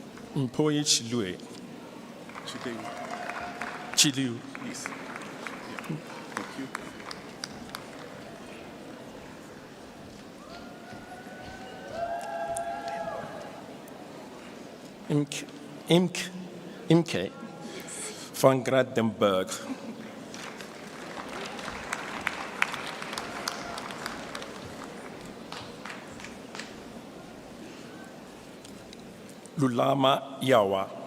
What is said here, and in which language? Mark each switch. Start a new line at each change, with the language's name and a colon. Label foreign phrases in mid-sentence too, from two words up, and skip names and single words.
English: Mpoye Chilue. Chiliu. Yes. Thank you. Imke van Gradenberg. Lulama Yawa.